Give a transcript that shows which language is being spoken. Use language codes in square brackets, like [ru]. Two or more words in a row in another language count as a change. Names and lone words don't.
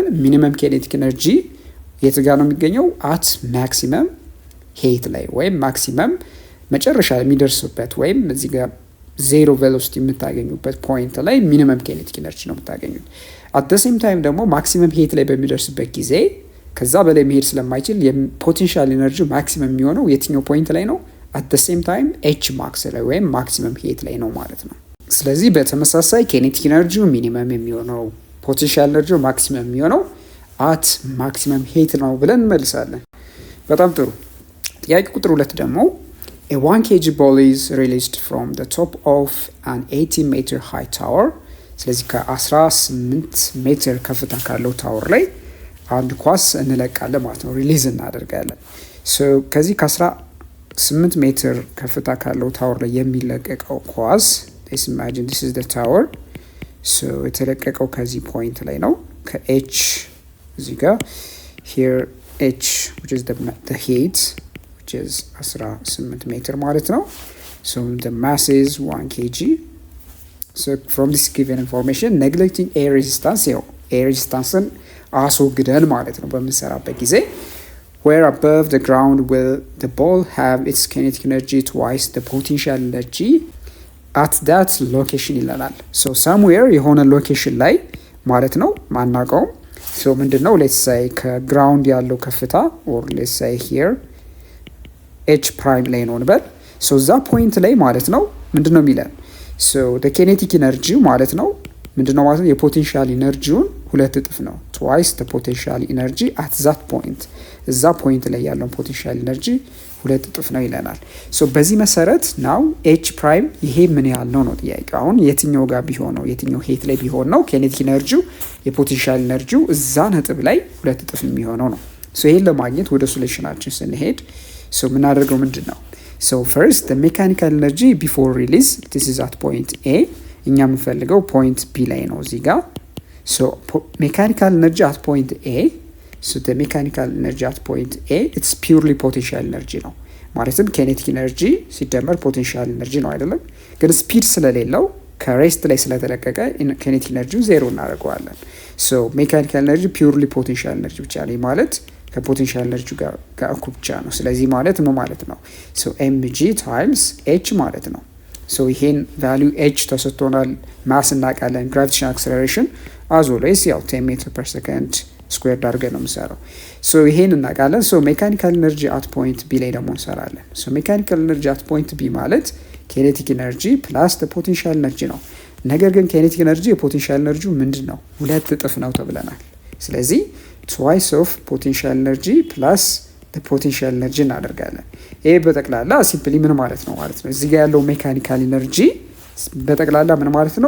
[en] minimum kinetic energy [am] የት ጋር ነው የሚገኘው? [en] at maximum height [am] ላይ ወይም ማክሲመም መጨረሻ የሚደርስበት ወይም እዚህ ጋር [en] zero velocity [am] የምታገኙበት ፖይንት ላይ [en] minimum kinetic energy [am] ነው የምታገኙት። [en] at the same time [am] ደግሞ [en] maximum height [am] ላይ በሚደርስበት ጊዜ ከዛ በላይ መሄድ ስለማይችል [en] የpotential energy maximum [am] የሚሆነው የትኛው ፖይንት ላይ ነው? [en] at the same time H max [am] ላይ ወይም [en] maximum height [am] ላይ ነው ማለት ነው። ስለዚህ በተመሳሳይ [en] kinetic energyው minimum [am] የሚሆነው [en] potential energyው maximum [am] የሚሆነው [en] at maximum height [am] ነው ብለን እንመልሳለን። በጣም ጥሩ። ጥያቄ ቁጥር 2 ደግሞ [en] a 1 kg ball is released from the top of an 80 meter high tower። [am] ስለዚህ ከ18 ሜትር ከፍታ ካለው ታወር ላይ አንድ ኳስ እንለቃለን ማለት ነው፣ ሪሊዝ እናደርጋለን። ከዚህ ከ18 ሜትር ከፍታ ካለው ታወር ላይ የሚለቀቀው ኳስ [en] let's imagine this is the tower። [am] የተለቀቀው ከዚህ ፖይንት ላይ ነው፣ ከኤች እዚህ ጋር [en] here h which is the heat which is [am] 18 ሜትር ማለት ነው። [en] so the mass is 1 kg። so from this given information neglecting air resistance ያው air resistance [am] አስወግደን ማለት ነው በምንሰራበት ጊዜ [en] where above the ground will the ball have its kinetic energy twice the potential energy at that location ይለናል። so somewhere [am] የሆነ ሎኬሽን ላይ ማለት ነው ማናውቀውም። [en] so ምንድነው let's say [am] ከግራውንድ ያለው ከፍታ [en] or let's say here h prime [am] ላይ ነው እንበል። [en] so [am] እዛ ፖይንት ላይ ማለት ነው ምንድነው የሚለን? [en] so the kinetic energy [am] ማለት ነው ምንድነው ማለት ነው? የፖቴንሻል ኢነርጂውን ሁለት እጥፍ ነው። [en] twice the potential energy at that point [am] እዛ ፖይንት ላይ ያለው ፖቴንሻል ኢነርጂ ሁለት እጥፍ ነው ይለናል። ሶ በዚህ መሰረት [en] now H prime [am] ይሄ ምን ያህል ነው ነው ጥያቄው። አሁን የትኛው ጋር ቢሆን ነው የትኛው ሄት ላይ ቢሆን ነው [en] kinetic energyው የpotential energyው [am] እዛ ነጥብ ላይ ሁለት እጥፍ የሚሆነው ነው። ሶ ይሄን ለማግኘት ወደ ሶሉሽናችን ስንሄድ ሶ የምናደርገው ምንድን ነው? [en] so first the mechanical energy before release this is at point A [am] እኛ የምንፈልገው ፖይንት ቢ ላይ ነው እዚህ ጋር። [en] so mechanical energy at point A so the mechanical energy at point A it's purely potential energy [am] ነው ማለትም [en] kinetic energy [am] ሲደመር [en] potential energy [am] ነው አይደለም። ግን ስፒድ ስለሌለው ከሬስት ላይ ስለተለቀቀ [en] kinetic energyው [am] ዜሮ እናደርገዋለን። [en] so mechanical energy purely potential energy [am] ብቻ ነው ማለት [en] ከpotential energy [am] ጋር እኩል ብቻ ነው። ስለዚህ ማለት ምን ማለት ነው? [en] so mg times h [am] ማለት ነው። so ይሄን ቫልዩ h ተሰጥቶናል፣ ማስ እናውቃለን፣ [en] gravitational acceleration as always [am] ያው 10 [en] meter per second square [am] አድርገን ነው የምንሰራው። ሶ ይሄን እናውቃለን። [en] so mechanical energy at point B [am] ላይ ደግሞ እንሰራለን። [en] so mechanical energy at point B [am] ማለት [en] kinetic energy plus potential energy [am] ነው። ነገር ግን [en] kinetic energy የpotential energyው [am] ምንድን ነው? ሁለት እጥፍ ነው ተብለናል። ስለዚህ [en] twice of potential energy plus potential energy [am] እናደርጋለን። ይሄ በጠቅላላ ሲምፕሊ ምን ማለት ነው ማለት ነው እዚህ ጋር ያለው [en] mechanical energy [am] በጠቅላላ ምን ማለት ነው?